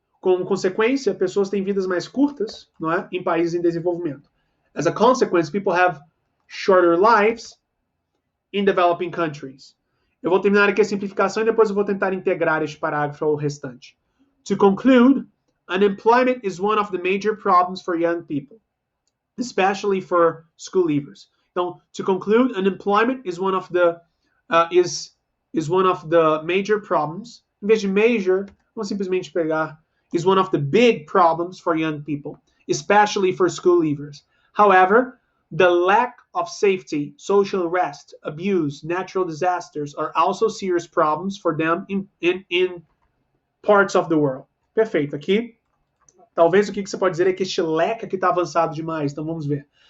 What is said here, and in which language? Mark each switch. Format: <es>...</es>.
<pt>Como consequência, pessoas têm vidas mais curtas, não é? Em países em desenvolvimento.</pt> <en>As a consequence, people have shorter lives in developing countries.</en> <pt>Eu vou terminar aqui a simplificação e depois eu vou tentar integrar este parágrafo ao restante.</pt> <en>To conclude, unemployment is one of the major problems for young people, especially for school leavers. Então, to conclude, unemployment is one of the major problems.</en> <pt>Em vez de major, vamos simplesmente pegar</pt> <en>is one of the big problems for young people, especially for school leavers. However, the lack of safety, social unrest, abuse, natural disasters are also serious problems for them in parts of the world.</en> <pt>Perfeito. Aqui, talvez o que você pode dizer é que este lack aqui está avançado demais, então vamos ver.</pt>